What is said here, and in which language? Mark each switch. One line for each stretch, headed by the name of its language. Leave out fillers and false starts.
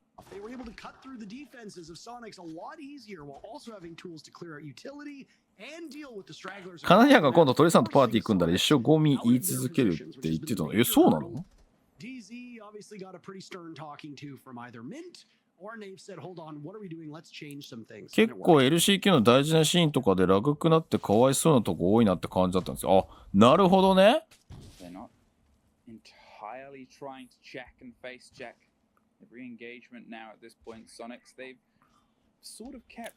English: They were able to cut through the defenses of Sonics a lot easier while also having tools to clear out utility and deal with the stragglers.
Japanese: カナディアンが今度トレさんとパーティー組んだら一生ゴミ言い続けるって言ってたの。そうなの？
English: DZ obviously got a pretty stern talking to from either Mint or Nave said, "Hold on, what are we doing? Let's change some things."
Japanese: 結構 LCK の大事なシーンとかでラグくなってかわいそうなとこ多いなって感じだったんですよ。あ、なるほどね。
English: They're not entirely trying to check and face check.Every engagement now at this point, Sonics, they've sort of kept